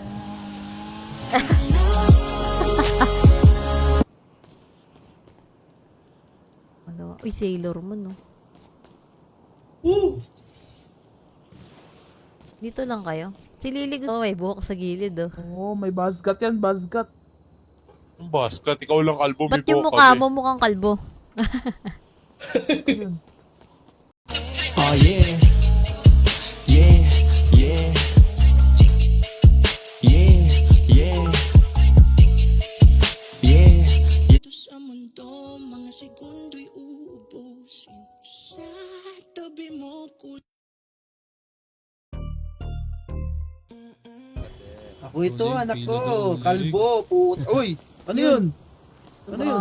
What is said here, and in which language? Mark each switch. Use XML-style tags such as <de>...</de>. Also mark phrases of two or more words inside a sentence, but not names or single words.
<tl>Magawa. Uy, Sailor Moon, no? Dito lang kayo. Si Lily gusto may buhok sa gilid, oh. Oo, may buzzcut yan, buzzcut. Ang basket, ikaw lang kalbo, may Ba't yung buhok mukha kasi. mo mukhang kalbo?</tl> <en>Oh yeah. Yeah, yeah. Yeah, yeah. Yeah.</en> <tl>Ito sa mundo, mga segundo'y uubusin. Sa tabi mo Ako ito, anak ko. Kalbo, Uy! Ano yun? Ano yun?</tl>